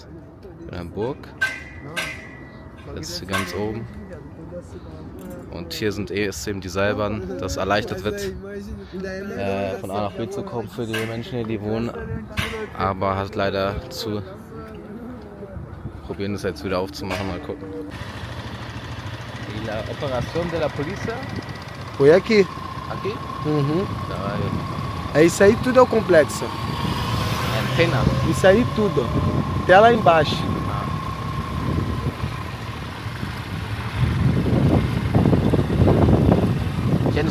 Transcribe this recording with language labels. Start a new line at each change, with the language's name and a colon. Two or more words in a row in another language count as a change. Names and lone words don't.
German: Eine Burg. Das ist hier ganz oben. Und hier ist eben die Seilbahn, das erleichtert wird, von A nach B zu kommen für die Menschen hier, die wohnen. Aber hat leider zu. Probieren das jetzt wieder aufzumachen, mal gucken.
Spanish: La operación de la polícia?
Portuguese: Foi aqui. Aqui? Uhum. Da, É isso aí, tudo é o complexo. Antena. Isso aí tudo. Até lá embaixo.
Spanish: Tienes